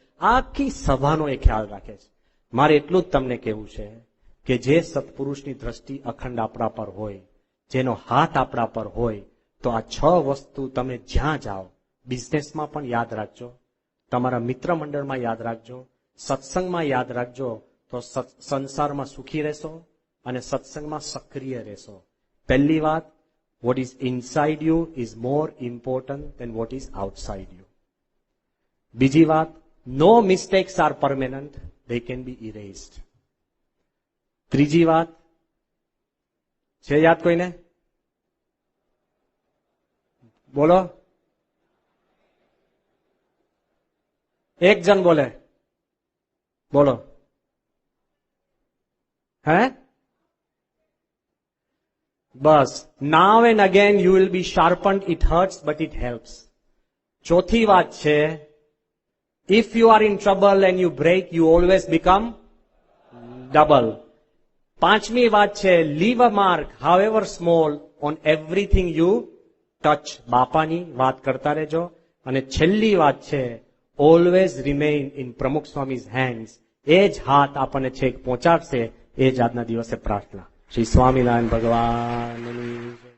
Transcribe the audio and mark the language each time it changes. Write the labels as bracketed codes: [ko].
[gu] આખી સભાનો એ ખ્યાલ રાખે છે. મારે એટલું જ તમને કહેવું છે કે જે સત્પુરુષની દ્રષ્ટિ અખંડ આપણા પર હોય, જેનો હાથ આપણા પર હોય, તો આ 6 વસ્તુ તમે જ્યાં જાઓ, બિઝનેસમાં પણ યાદ રાખજો, તમારા મિત્ર મંડળમાં યાદ રાખજો, સત્સંગમાં યાદ રાખજો, તો સંસારમાં સુખી રહેશો, અને સત્સંગમાં સક્રિય રહેશો. પહેલી વાત, [en] what is inside you is more important than what is outside you. [gu] બીજી વાત, [en] no mistakes are permanent, they can be erased. [gu] ત્રીજી વાત છે યાદ કોઈને? બોલો, એક જણ બોલે, બોલો. હે? બસ. [en] Now and again you will be sharpened. It hurts, but it helps. [gu] ચોથી વાત છે, [en] if you are in trouble and you break, you always become double. [gu] પાંચમી વાત છે, [en] leave a mark, however small, on everything you touch. [gu] બાપાની વાત કરતા રહેજો. અને છેલ્લી વાત છે, [en] always remain in Pramukh Swami's hands. [gu] એ જ હાથ આપણને છેક પહોંચાડશે. એ જ આજના દિવસે પ્રાર્થના. શ્રી સ્વામિનારાયણ ભગવાનની